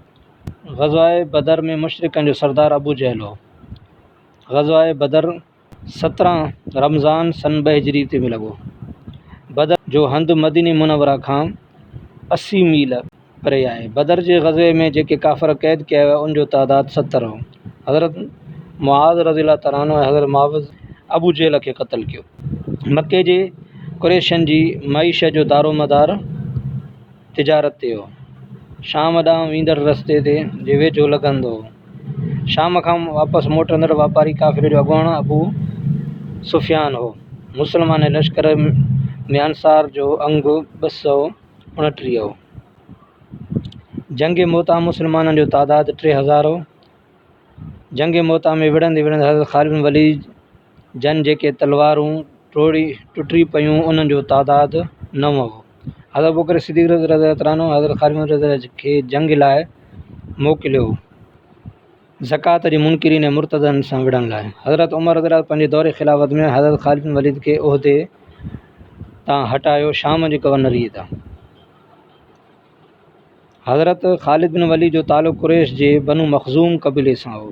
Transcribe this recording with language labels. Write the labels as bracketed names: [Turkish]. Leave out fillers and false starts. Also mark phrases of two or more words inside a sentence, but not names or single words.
[Sindhi] ग़ज़वा बदर में मुशरिकनि जो सरदार अबू जहल हो। ग़ज़वा बदर 17 रमज़ान सन 2 हिजरी ते में लॻो। बदर जो हंधु मदीने मुनव्वरा खां 80 मील परे आहे। बदर जे ग़ज़वे में जेके काफ़िर क़ैद कया विया उन जो तादादु 70 हो। हज़रत मुआज़ [Arabic] رضي الله تعالى عنه [Sindhi] ऐं हज़रत मुआविज़ अबू जहल खे क़त्ल कयो। मके जे कुरैशनि जी मईशत जो दारोमदार तिजारत ते हो। शाम ॾांहुं वेंदड़ रस्ते ते जे वेझो लॻंदो हो। शाम खां वापसि मोटंदड़ वापारी काफ़िले जो अॻुवाण अबू सुफ़ियान हो। मुस्लमान लश्कर में अंसार जो अंगु 229 हो। जंग मोता मुस्लमाननि जो तादादु 3000 हो। जंग मोता में विढ़ंदे विढ़ंदे हज़रत ख़ालिद बिन वलीद जन जेके तलवारूं टुटी पियूं उन्हनि जो तादादु 9 हो। हज़रत अबू बकर सिद्दीक़ [Arabic] رضي الله تعالى عنه [Sindhi] हज़रत ख़ालिद बिन वलीद खे जंग लाइ मोकिलियो ज़कात जे मुनकिरीन ऐं मुर्तदनि सां विढ़ण लाइ। हज़रत उमर रज़ियल्लाहु पंहिंजे दौरे ख़िलाफ़त में हज़रत ख़ालिद बिन वलीद खे उहिदे तां हटायो शाम जी गवर्नरीअ तां। हज़रत ख़ालिद बिन वलीद जो तालुक़ कुरैश जे बनु मखज़ूम क़बीले सां हो।